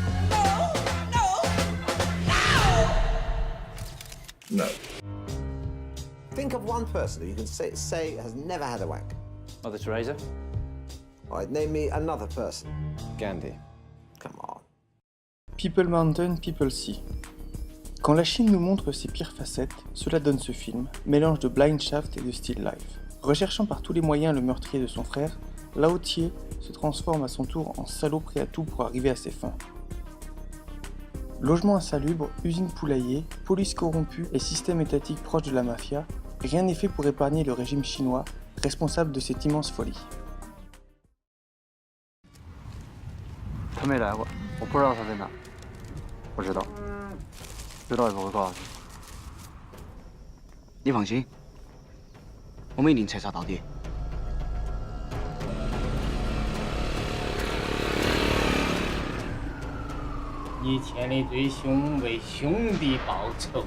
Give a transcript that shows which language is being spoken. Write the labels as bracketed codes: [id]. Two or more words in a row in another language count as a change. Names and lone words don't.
[en] No. Think of one person who you can say has never had a wank. Mother Teresa? All right, name me another person. Gandhi. Come on. People Mountain, People Sea. [fr] Quand la Chine nous montre ses pires facettes, cela donne ce film, mélange de Blind Shaft et de Still Life. Recherchant par tous les moyens le meurtrier de son frère, Lao Tie se transforme à son tour en salaud prêt à tout pour arriver à ses fins. Logement insalubre, usine poulailler, police corrompue et système étatique proche de la mafia, rien n'est fait pour épargner le régime chinois, responsable de cette immense folie. [zh] 他没来过，我不知道他在哪。我知道，知道也不会告诉你。你放心，我们一定彻查到底。以前的弟兄为兄弟报仇。